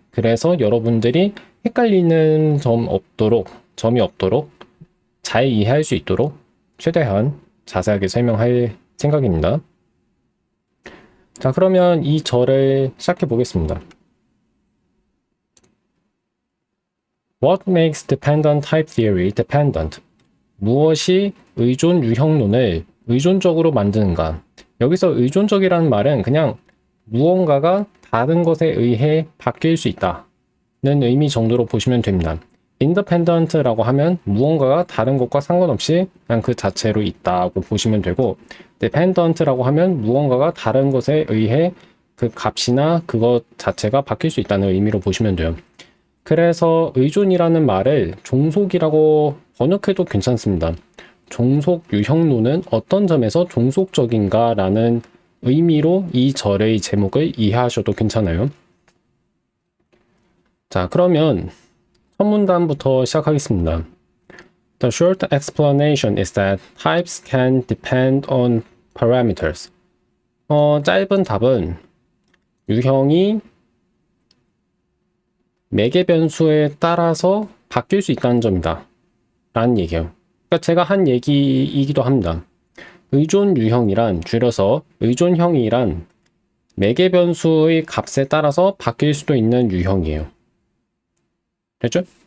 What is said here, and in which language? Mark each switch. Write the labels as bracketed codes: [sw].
[ko] 그래서 여러분들이 헷갈리는 점이 없도록 잘 이해할 수 있도록 최대한 자세하게 설명할 생각입니다. 자, 그러면 이 절을 시작해 보겠습니다. [en] What makes dependent type theory dependent? [ko] 무엇이 의존 유형론을 의존적으로 만드는가? 여기서 의존적이라는 말은 그냥 무언가가 다른 것에 의해 바뀔 수 있다는 의미 정도로 보시면 됩니다. independent라고 하면 무언가가 다른 것과 상관없이 그냥 그 자체로 있다고 보시면 되고, dependent라고 하면 무언가가 다른 것에 의해 그 값이나 그것 자체가 바뀔 수 있다는 의미로 보시면 돼요. 그래서 의존이라는 말을 종속이라고 번역해도 괜찮습니다. 종속 유형론은 어떤 점에서 종속적인가 라는 의미로 이 절의 제목을 이해하셔도 괜찮아요. 자, 그러면 첫 문단부터 시작하겠습니다. [en] The short explanation is that types can depend on parameters. [ko] 짧은 답은 유형이 매개 변수에 따라서 바뀔 수 있다는 점이다 라는 얘기예요. 그러니까 제가 한 얘기이기도 합니다. 의존 유형이란, 줄여서 의존형이란 매개 변수의 값에 따라서 바뀔 수도 있는 유형이에요. 됐죠?